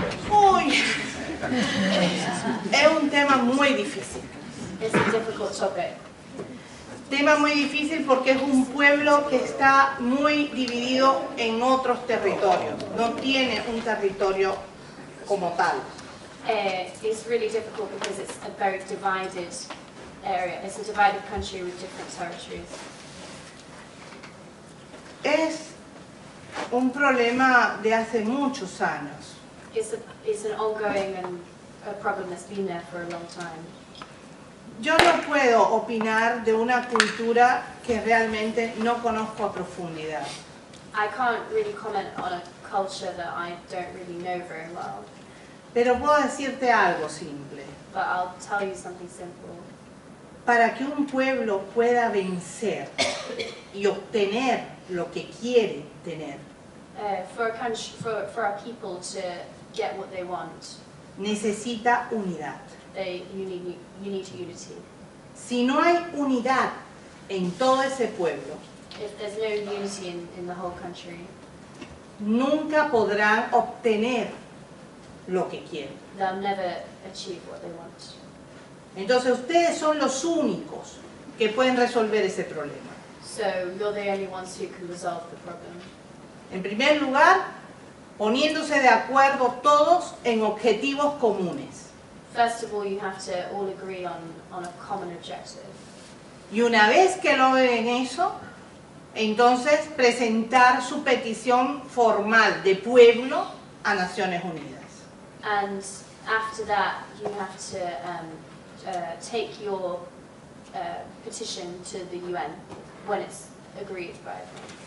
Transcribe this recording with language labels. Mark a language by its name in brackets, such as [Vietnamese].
[Spanish] Uy, es un tema muy difícil. [English] It's a difficult topic. [Spanish] Tema muy difícil porque es un pueblo que está muy dividido en otros territorios. No tiene un territorio como tal. [English] It's really difficult because it's a very divided area. It's a divided country with different territories. [Spanish] Es un problema de hace muchos años. [English] It's an ongoing and a problem that's been there for a long time. [Spanish] Yo no puedo opinar de una cultura que realmente no conozco a profundidad. [English] I can't really comment on a culture that I don't really know very well, [Spanish] Pero puedo decirte algo simple. [English] but I'll tell you something simple. [Spanish] Para que un pueblo pueda vencer y obtener lo que quiere tener, [English] For a country, for our people to get what they want, [Spanish] necesita unidad. [English] you need unity. [Spanish] Si no hay unidad en todo ese pueblo, [English] If there's no unity in the whole country, [Spanish] nunca podrán obtener lo que quieren. [English] they'll never achieve what they want. [Spanish] Entonces ustedes son los únicos que pueden resolver ese problema. [English] So you're the only ones who can resolve the problem. [Spanish] En primer lugar, poniéndose de acuerdo todos en objetivos comunes. [English] First of all, you have to all agree on a common objective. [Spanish] Y una vez que logren eso, entonces presentar su petición formal de pueblo a Naciones Unidas. [English] And after that, you have to take your petition to the UN when it's agreed by everyone.